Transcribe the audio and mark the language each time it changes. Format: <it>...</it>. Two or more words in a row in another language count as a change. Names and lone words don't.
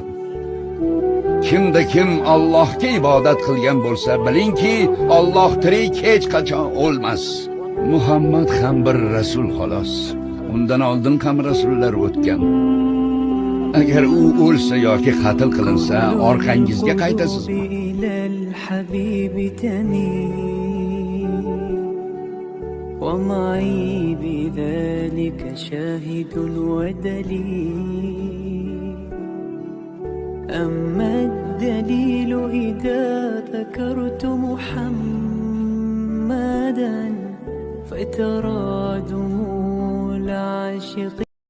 <uz>Kimda kim Allohga ibodat qilgan bo'lsa, bilingki, Alloh tirik, hech qachon o'lmas. Muhammad ham bir rasul xolos. Undan oldin ham rasullar o'tgan. Agar u o'lsa yoki qatl qilinsa, orqangizga qaytasizmi?</uz> <ar>ومعي بذلك شاهد ودليل. أما الدليل إذا ذكرت محمدا فترى دموع العاشقين</ar>